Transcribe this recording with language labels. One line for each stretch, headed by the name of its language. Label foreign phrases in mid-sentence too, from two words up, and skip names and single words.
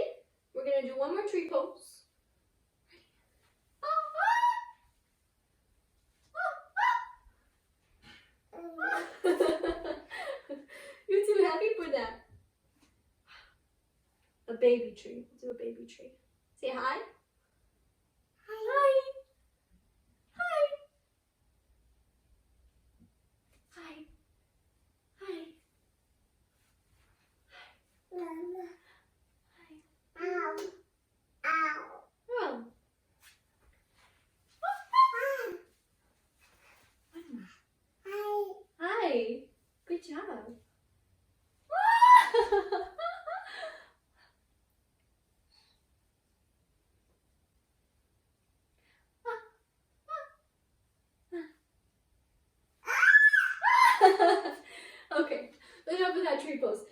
English: We're gonna do one more tree pose. You're too happy for that. A baby tree. Do a baby tree. Say hi. Hi. Hi. Hi. Hi. Oh. Hi. Good job. Okay, enough of that tree pose.